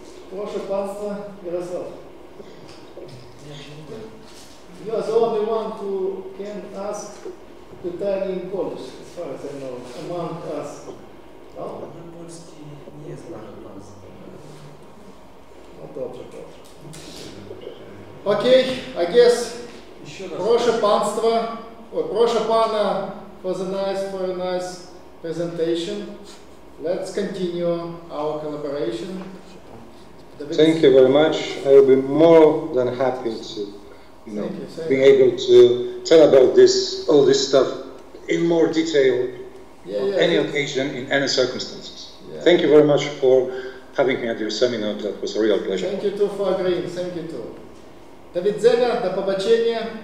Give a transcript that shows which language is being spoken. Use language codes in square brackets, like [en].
[pl] Proszę Państwa, Jarosław. [en] You are the only one who can ask [pl] pytanie [en] in Polish, as far as I know, among us. [pl] No? Polski nie jest nasze państwo. No dobrze, dobrze. [en] Okay, I guess, [pl] proszę Państwa, [en] or [pl] proszę Pana [en] for a nice presentation. Let's continue our collaboration. Thank you very much. I will be more than happy to, being able to tell about all this stuff in more detail on any occasion, in any circumstances. Yeah. Thank you very much for having me at your seminar. That was a real pleasure. Thank you too for agreeing. Thank you too. [pl] Do widzenia, do pobaczenia.